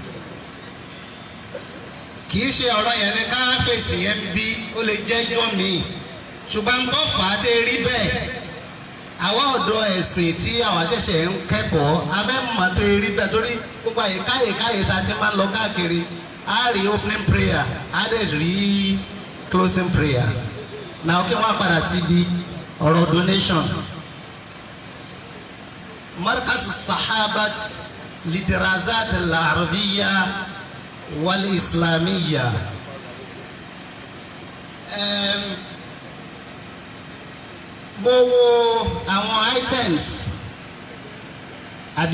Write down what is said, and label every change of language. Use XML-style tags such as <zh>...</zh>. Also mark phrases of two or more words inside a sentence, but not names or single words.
<yo>kì í ṣe ọ̀rọ̀ yẹn ní ká fèsì yẹn bí ó lè jẹ́jọ́ mi ṣùgbọ́n ń kọ́ fà á tẹ́ rí bẹ́ẹ̀ àwa ọ̀dọ́ ẹ̀sìn tí àwa ṣẹ̀ṣẹ̀ ń kẹ́kọ̀ọ́ abẹ́mọ̀ tó rí bẹ́ẹ̀ torí gbogbo àyíkáyè tá a ti máa ń lọ káàkiri á rí</yo> <en>opening prayer</en> <yo>á dẹ̀ rí</yo> <en>closing prayer</en> <yo>náà kí wọ́n padà síbi ọ̀rọ̀ donation. مركز الصحابة للدراسات العربية والإسلامية mo wo àwọn items àbí</yo>